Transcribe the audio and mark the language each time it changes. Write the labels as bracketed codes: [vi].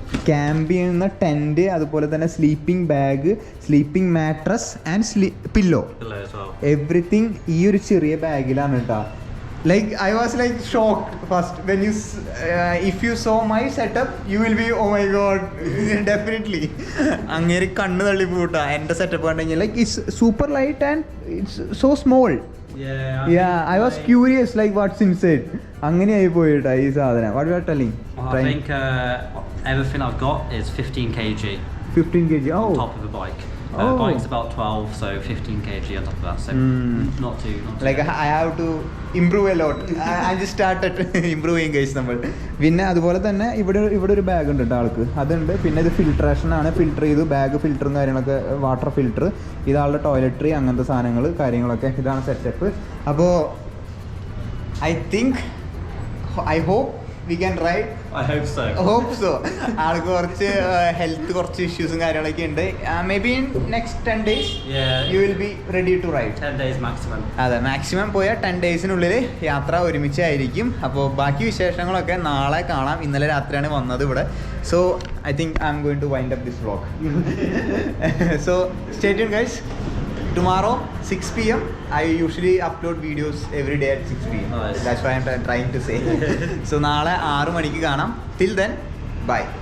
[ml] Camp ചെയ്യുന്ന tent, അതുപോലെ തന്നെ sleeping bag, sleeping mattress and pillow, everything ഈ ഒരു ചെറിയ ബാഗിലാണ് കേട്ടോ. [en] Like I was like shocked first when if you saw my setup you will be oh my god definitely [ml] അങ്ങേര് കണ്ണ് തള്ളി പോട്ടാ എൻ്റെ സെറ്റപ്പ് കണ്ടെങ്കിൽ. [en] Like it's super light and it's so small. I was curious like what's inside. [ml] അങ്ങനെയായി പോയിട്ടാ ഈ സാധനം. [en] What you are telling? I think everything I've got is 15 kg. 15 kg. Oh, on top of the bike. Bike's about 12, so 15 kg on top of that. So not too like bad. I have to improve a lot. I just started improving guys [ml] നമ്മൾ. പിന്നെ അതുപോലെ തന്നെ ഇവിടെ ഒരു bag ഉണ്ട് കേട്ടോ ആൾക്ക്. അതുണ്ട്. പിന്നെ ഇത് ഫിൽട്രേഷനാണ്. ഫിൽറ്റർ ചെയ്തു ബാഗ്, ഫിൽറ്ററും കാര്യങ്ങളൊക്കെ, വാട്ടർ ഫിൽറ്റർ, ഇതാളുടെ ടോയ്ലറ്ററി, അങ്ങനത്തെ സാധനങ്ങൾ കാര്യങ്ങളൊക്കെ. ഇതാണ് സെറ്റപ്പ്. അപ്പോൾ [en] I hope we can ride. I hope so. [ml] ആൾക്ക് കുറച്ച് ഹെൽത്ത് കുറച്ച് ഇഷ്യൂസും കാര്യങ്ങളൊക്കെ ഉണ്ട്. [en] Maybe in next 10 days you will be ready to ride. 10 days maximum. [ml] അതെ, മാക്സിമം പോയാൽ 10 daysനുള്ളിൽ യാത്ര ഒരുമിച്ചായിരിക്കും. അപ്പോൾ ബാക്കി വിശേഷങ്ങളൊക്കെ നാളെ കാണാം. ഇന്നലെ രാത്രിയാണ് വന്നത് ഇവിടെ. [en] So I think I'm going to wind up this vlog. So stay tuned guys. Tomorrow 6 PM I usually upload videos every day at 6 PM. Nice. That's why I'm trying to say. So [ml] നാളെ 6 മണിക്ക് കാണാം. [en] Till then, bye.